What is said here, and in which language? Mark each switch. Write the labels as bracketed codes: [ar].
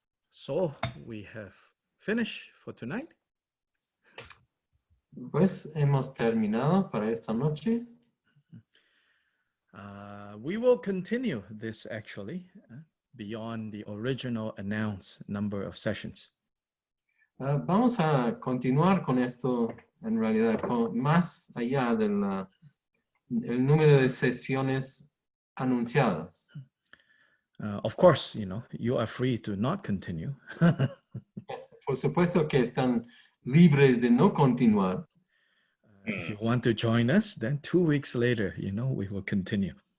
[en] So we have finished for tonight. [es] Pues hemos terminado para esta noche. [en] We will continue this actually beyond the original announced number of sessions. [es] Vamos a continuar con esto en realidad, más allá del el número de sesiones anunciadas. [en] Of course, you are free to not continue. [es] Por supuesto que están libres de no continuar. [en] If you want to join us, then 2 weeks later, we will continue.